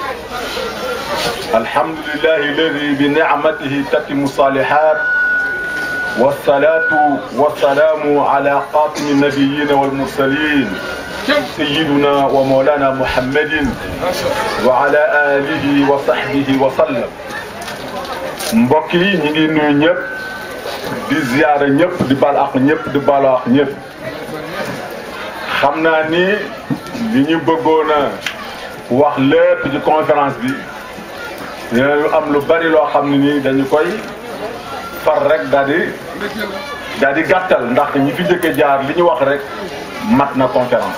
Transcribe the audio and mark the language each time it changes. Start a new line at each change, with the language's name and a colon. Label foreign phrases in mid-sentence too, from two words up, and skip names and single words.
Arabic: الحمد لله الذي بنعمته تتم الصالحات، والصلاة والسلام على خاتم النبيين والمرسلين سيدنا ومولانا محمد وعلى آله وصحبه وسلم.
Wolof: mbokk yi ñu ngi nuyu ñëpp di ziyaara ñëpp di bal ak ñëpp di bal ak ñëpp. xam naa ni li ñu bëggoon a wax lépp ci conférence bi dinañu am lu bari loo xam ne nii dañu koy far rek daal di gàttal ndax ñi fi jëkke jaar li ñu wax rek mat na conférence.